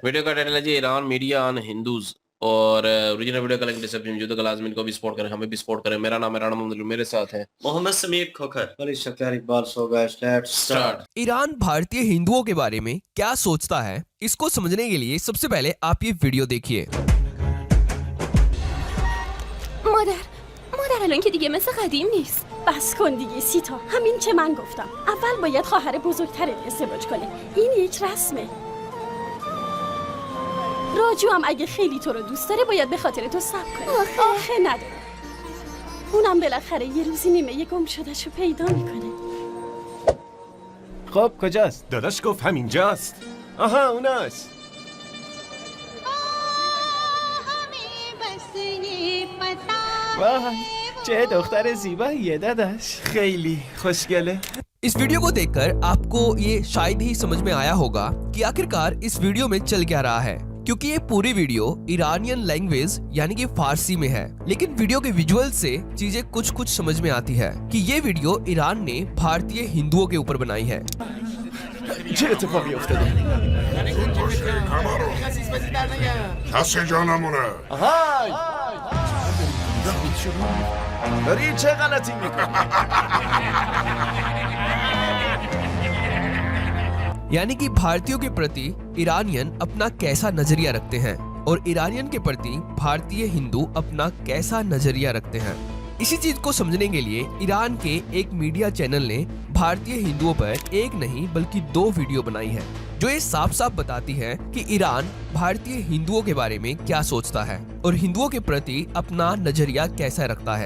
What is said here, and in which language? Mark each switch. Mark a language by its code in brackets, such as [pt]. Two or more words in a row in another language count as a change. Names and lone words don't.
[hi] वीडियो का टाइटल है जी [en] Iran Media on Hindus. [hi] और [en] original video [hi] का लिंक डिस्क्रिप्शन में मौजूद है। लाजमी इनको भी सपोर्ट करें, हमें भी सपोर्ट करें। मेरा नाम है राना मोहम्मद, मेरे साथ है मोहम्मद समीर खोखर। अली शक्कर इकबाल। [en] so guys, let's [hi] स्टार्ट। ईरान भारतीय हिंदुओं के बारे में क्या सोचता है, इसको समझने के लिए सबसे पहले आप ये वीडियो देखिए। [fa] مادر الان که دیگه مثل قدیم نیست. بس کن دیگه سیتا، همین که من گفتم. اول باید خواهر بزرگترت ازدواج کنه. این یک رسمه. راجو هم اگه خیلی تو رو دوست داره باید به خاطر تو صبر کنه. آخه نداره. اونم بالاخره یه روزی نیمه گم شدهشو پیدا میکنه. خب کجاست؟ داداش گفت همینجاست. آها اوناست. वाह چه دختر زیباییه داداش، خیلی خوشگله. [hi] इस वीडियो को देखकर आपको ये शायद ही समझ में आया होगा कि आखिरकार इस वीडियो में चल क्या रहा है, क्योंकि ये पूरी वीडियो [en] Iranian language [hi] यानी कि फारसी में है। लेकिन वीडियो के विजुअल से चीजें कुछ समझ में आती है कि ये वीडियो ईरान ने भारतीय हिंदुओं के ऊपर बनाई है। [fa] چه اتفاقی افتاده؟ کسی جا نمونه. آهای داری چه غلطی میکنی؟ [hi] यानी कि भारतीयों के प्रति ईरानियन अपना कैसा नजरिया रखते हैं और ईरानियन के प्रति भारतीय हिंदू अपना कैसा नजरिया रखते हैं। इसी चीज को समझने के लिए ईरान के एक मीडिया चैनल ने भारतीय हिंदुओं पर एक नहीं बल्कि 2 वीडियो बनाई है, जो ये साफ साफ बताती है कि ईरान भारतीय हिंदुओं के बारे में क्या सोचता है और हिंदुओं के प्रति अपना नजरिया कैसा रखता है।